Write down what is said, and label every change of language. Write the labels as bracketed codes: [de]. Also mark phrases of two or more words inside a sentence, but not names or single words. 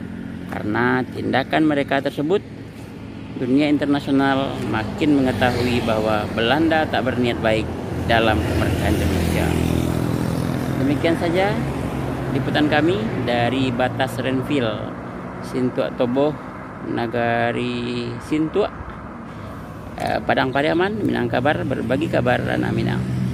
[id] Karena tindakan mereka tersebut, dunia internasional makin mengetahui bahwa Belanda tak berniat baik dalam kemerdekaan Indonesia. Demikian saja liputan kami dari batas Renville, Sintua Toboh, Nagari Sintua, Padang Pariaman, Minangkabar, berbagi kabar Rana Minang.